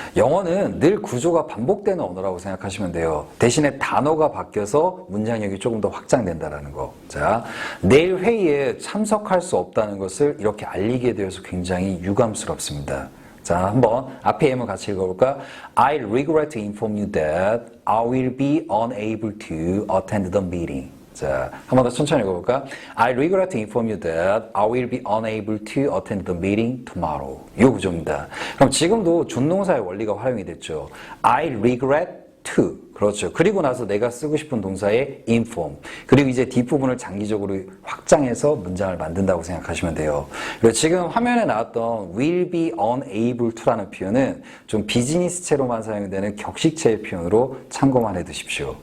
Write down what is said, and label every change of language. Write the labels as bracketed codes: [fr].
[ko] 영어는 늘 구조가 반복되는 언어라고 생각하시면 돼요. 대신에 단어가 바뀌어서 문장력이 조금 더 확장된다는 거. 자, 내일 회의에 참석할 수 없다는 것을 이렇게 알리게 되어서 굉장히 유감스럽습니다. 자, 한번 앞에 예문 같이 읽어볼까? [en] I regret to inform you that I will be unable to attend the meeting. [ko] 자, 한 번 더 천천히 읽어볼까? [en] I regret to inform you that I will be unable to attend the meeting tomorrow. [ko] 이 구조입니다. 그럼 지금도 준동사의 원리가 활용이 됐죠. [en] I regret to. [ko] 그렇죠. 그리고 나서 내가 쓰고 싶은 동사의 inform. 그리고 이제 뒷부분을 장기적으로 확장해서 문장을 만든다고 생각하시면 돼요. 그리고 지금 화면에 나왔던 will be unable to라는 표현은 좀 비즈니스체로만 사용되는 격식체의 표현으로 참고만 해두십시오.